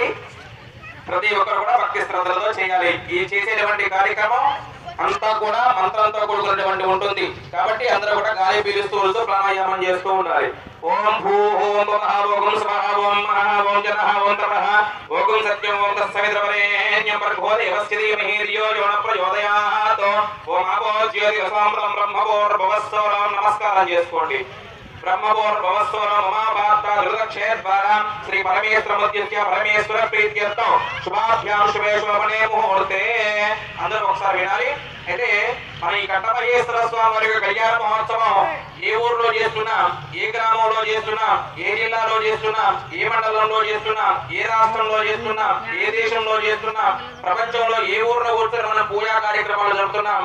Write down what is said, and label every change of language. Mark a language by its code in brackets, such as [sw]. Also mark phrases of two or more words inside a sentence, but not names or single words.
[te] ప్రతి ఒక్కరు కూడా భక్తి శ్రద్ధలతో చేయాలి. ఈ చేసేటువంటి కార్యక్రమం అంతా కూడా మంత్రంతో కూడుకున్నటువంటి ఉంటుంది కాబట్టి అందరూ కూడా గాలి పీలుస్తూ ప్రాణాయామం చేస్తూ ఉండాలి. [sa] ఓం భూ ఓం భవః ఓం స్వః ఓం మహః ఓం జనః ఓం తపః ఓం సత్యం ఓం తస్సవితుర్వరేణ్యం భర్గో దేవస్య ధీమహి ధియో యో నః ప్రచోదయాత్ ఓం ఆపో జ్యోతిరసామృతం బ్రహ్మవోర్భవస్సోరం. [te] నమస్కారం చేసుకోండి. [sa] ब्रह्मभूर्भुवस्सुनो ममापात्ता दुर्दक्षेद्वारा श्री परमेश्वरमुद्दिश्य परमेश्वर प्रीत्यर्थं शुभाभ्यां शुभे शोभने मुहूर्ते [te] అందరూ ఒకసారి వినాలి. అయితే మన ఈ కట్టమహేశ్వర స్వామి వారి కళ్యాణ మహోత్సవం ఏ ఊర్లో చేస్తున్నా, ఏ గ్రామంలో చేస్తున్నా, ఏ జిల్లాలో చేస్తున్నా, ఏ మండలంలో చేస్తున్నా, ఏ రాష్ట్రంలో చేస్తున్నా, ఏ దేశంలో చేస్తున్నా, ప్రపంచంలో ఏ ఊర్లో కూర్చొని మనం పూజా కార్యక్రమాలు జరుపుతున్నాం.